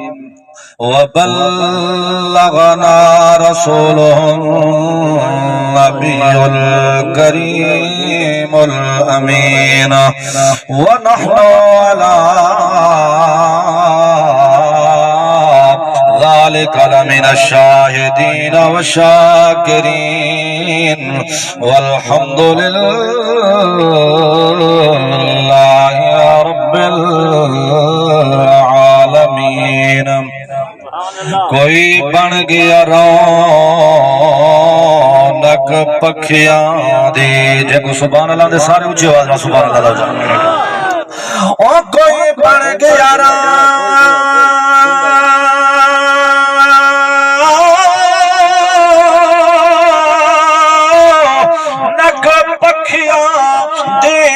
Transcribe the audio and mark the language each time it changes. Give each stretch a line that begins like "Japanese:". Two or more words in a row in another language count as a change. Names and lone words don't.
Arabic: وبلغنا رسوله النبي الكريم الأمين ونحن على ذلك لمن الشاهدين والشاكرين والحمد لله رب العالمين
Punjabi: کوئی بن گیا رونق پکھیاں دی جے کو
Arabic: سبحان اللہ
Punjabi: دے سارے اونچی آواز میں
Arabic: سبحان اللہ
Punjabi: دا او کوئی بن گیا رونق پکھیاں دی